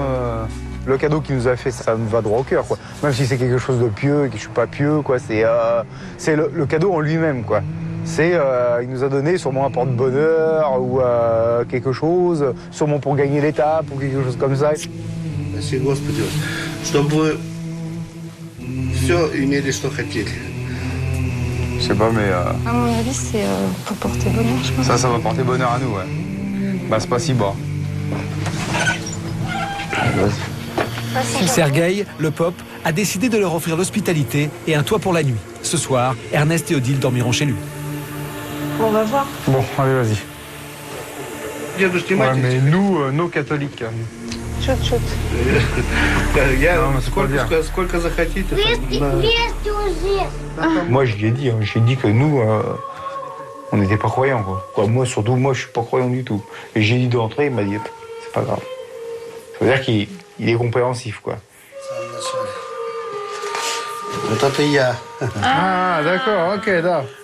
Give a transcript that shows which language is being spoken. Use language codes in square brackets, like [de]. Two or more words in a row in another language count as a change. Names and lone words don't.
[fr] Le cadeau qu'il nous a fait, ça me va droit au cœur, quoi. Même si c'est quelque chose de pieux et que je suis pas pieux, quoi. C'est le cadeau en lui-même, quoi. Il nous a donné sûrement un porte-bonheur ou quelque chose, sûrement pour gagner l'étape ou quelque chose comme ça. Merci, [ru] Господи, чтобы все имели, что хотели. [fr] Je sais pas, mais... À mon avis, c'est pour porter bonheur, je pense. Ça va porter bonheur à nous, ouais. Bah, c'est pas si bas. Sergueï, le pop, a décidé de leur offrir l'hospitalité et un toit pour la nuit. Ce soir, Ernest et Odile dormiront chez lui. On va voir. Bon, allez, vas-y. Ouais, mais nous, nos catholiques. [ru] Чуть-чуть. Сколько захотите. [fr] Moi, je lui ai dit, j'ai dit que nous, on n'était pas croyants, quoi. Moi, surtout, moi, je suis pas croyant du tout. Et j'ai dit d'entrer, il m'a dit, c'est pas grave. Ça veut dire qu'il est compréhensif, quoi. Ah, d'accord, ok, là.